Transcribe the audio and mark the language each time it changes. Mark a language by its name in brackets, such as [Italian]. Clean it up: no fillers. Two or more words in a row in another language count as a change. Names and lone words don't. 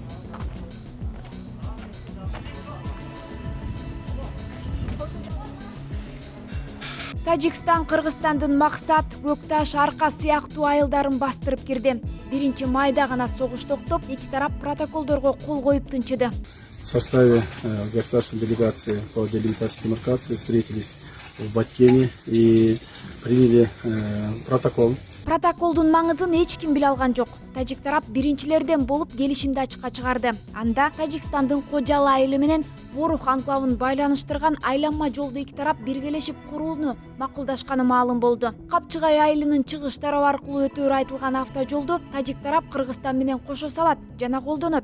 [Kyrgyz] Тажикстан Кыргызстандын Максат, Көкташ, Арка сыяктуу айылдарын бастырып кирди. 1 майда гана согуш токтоп, эки тарап протоколдорго кол коюп тынчыды. [Russian] В составе государственной делегации по делимитации и демаркации встретились в Баткене и приняли протокол. [Kyrgyz] Протоколдун маңызын эч ким биле алган жок. Тажик тарап биринчилерден болуп келишимди ачыкка чыгарды. Анда Тажикстандын Кожалы айылы менен Ворух анклавын байланыштырган айланма жолду эки тарап биргелешип курууну макулдашканы маалым болду. Капчыгай айылынын чыгыш тарабы аркылуу өтөөрү айтылган автожолду тажик тарап Кыргызстан менен кошо салат жана колдонот.